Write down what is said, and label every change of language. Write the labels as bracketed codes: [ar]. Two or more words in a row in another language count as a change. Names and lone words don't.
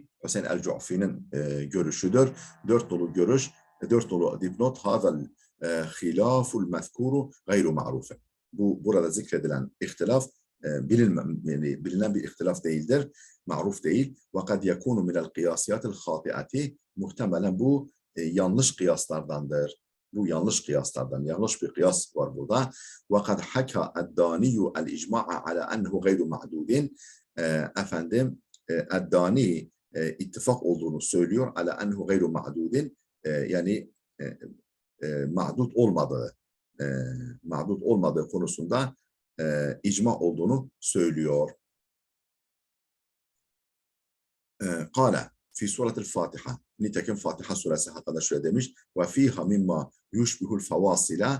[tr] Hüseyin el-Cu'fi'nin görüşüdür. 4 nolu görüş, 4 nolu dipnot [ar] هذا الخلاف المذكور غير معروف. [tr] Bu burada zikredilen ihtilaf bilinen bir ihtilaf değildir. Ma'ruf değil. [ar] وقد يكون من القياسيات الخاطئة. [tr] Muhtemelen bu yanlış kıyaslardandır. Bu yanlış kıyaslardan, yanlış bir kıyas var burada. [ar] وَقَدْ حَكَى الدَّانِيُّ الْاِجْمَعَ عَلَى أَنْهُ غَيْرُ مَعْدُودٍ. [tr] Efendim, Eddani ittifak olduğunu söylüyor. [ar] عَلَى أَنْهُ غَيْرُ مَعْدُودٍ. [tr] Yani ma'dud olmadığı konusunda icma olduğunu söylüyor. [ar] قال في سورة الفاتحة. [tr] Nitekim Fatiha suresi hakkında şöyle demiş. [ar] وفيها مما يشبه الفواصل.